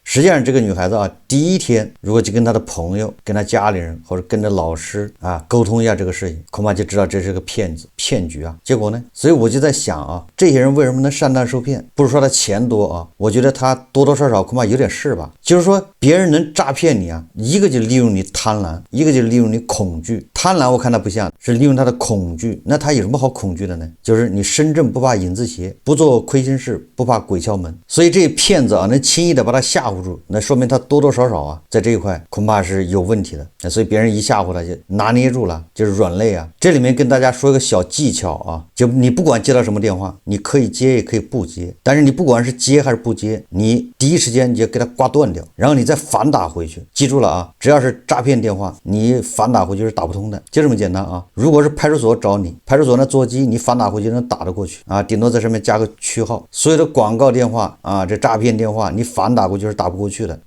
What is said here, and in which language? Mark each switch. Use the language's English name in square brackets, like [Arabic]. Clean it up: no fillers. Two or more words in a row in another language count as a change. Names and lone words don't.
[Chinese] 實際上這個女孩子啊，第一天如果就跟她的朋友、跟她家裡人或者跟着老師啊溝通一下這個事情，恐怕就知道這是個騙子、騙局啊。結果呢，所以我就在想啊，這些人為什麼能上當受騙？不是說他錢多啊，我覺得他多多少少恐怕有點事吧。就是說別人能詐騙你啊，一個就利用你貪婪，一個就利用你恐懼。貪婪我看他不像是利用他的恐懼，那他有什麼好恐懼的呢？就是你身正不怕影子斜，不做虧心事，不怕鬼敲門。所以這些騙子啊，能輕易的把他嚇唬住，那說明他多多少少啊，在這一塊恐怕是有問題的。那所以別人一嚇唬他就拿捏住了，就是軟肋啊。這裡面跟大家說一個小技巧啊，就你不管接到什麼電話，你可以接也可以不接，但是你不管是接還是不接，你第一時間你就給他掛斷掉，然後你再反打回去。記住了啊，只要是詐騙電話，你反打回去是打不通的，就這麼簡單啊。如果是派出所找你，派出所那座機你反打回去能打得過去啊，頂多在上面加個區號。所有的廣告電話啊，這詐騙電話你反打過去是打不過去的。